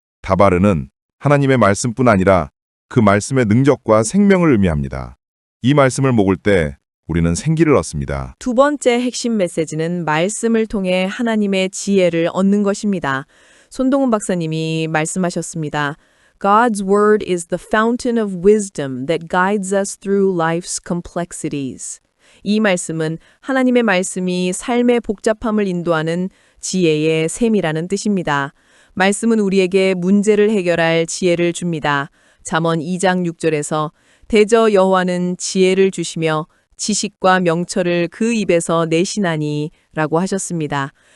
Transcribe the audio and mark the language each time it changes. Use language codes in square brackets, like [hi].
[ko] 다바르는 하나님의 말씀뿐 아니라 그 말씀의 능력과 생명을 의미합니다. 이 말씀을 먹을 때 우리는 생기를 얻습니다. 두 번째 핵심 메시지는 말씀을 통해 하나님의 지혜를 얻는 것입니다. 손동은 박사님이 말씀하셨습니다. [en] God's word is the fountain of wisdom that guides us through life's complexities. [ko] 이 말씀은 하나님의 말씀이 삶의 복잡함을 인도하는 지혜의 샘이라는 뜻입니다. 말씀은 우리에게 문제를 해결할 지혜를 줍니다. 잠언 2장 6절에서 대저 여호와는 지혜를 주시며 지식과 명철을 그 입에서 내시나니 라고 하셨습니다.